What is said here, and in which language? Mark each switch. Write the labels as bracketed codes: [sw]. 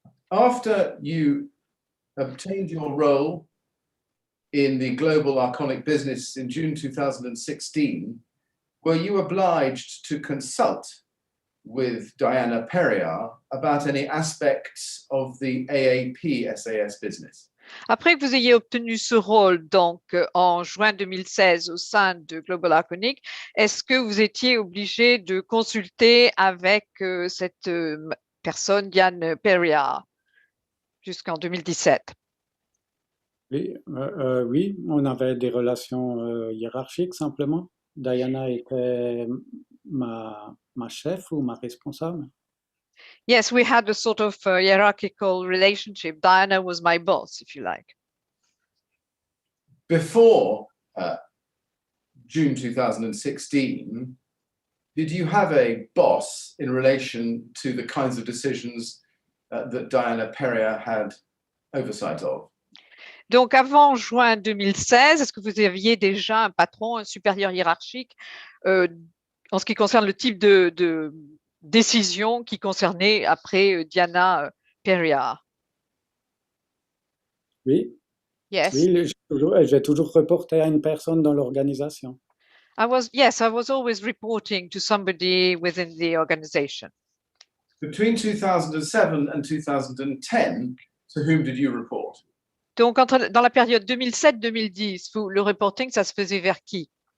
[en] After you obtained your role in the global Arconic business in June 2016, were you obliged to consult with Diana Perrier about any aspects of the AAP-SAS business? [fr] Après que vous ayez obtenu ce rôle, donc en juin 2016 au sein de Global Arconic, est-ce que vous étiez obligé de consulter avec cette personne, Diane Perrier, jusqu'en 2017? Oui, oui, on avait des relations hiérarchiques simplement. Diana était ma chef ou ma responsable. [en] Yes, we had a sort of hierarchical relationship. Diana was my boss, if you like. Before June 2016, did you have a boss in relation to the kinds of decisions that Diana Perrier had oversight of? [fr] Donc, avant juin 2016, est-ce que vous aviez déjà un patron, un supérieur hiérarchique en ce qui concerne le type de décision qui concernait après Diana Perrier? Oui. [en] Yes. [fr] Oui, j'ai toujours reporté à une personne dans l'organisation. [en] I was always reporting to somebody within the organization. Between 2007 and 2010, to whom did you report? [fr] Donc, dans la période 2007-2010, le reporting, ça se faisait vers qui?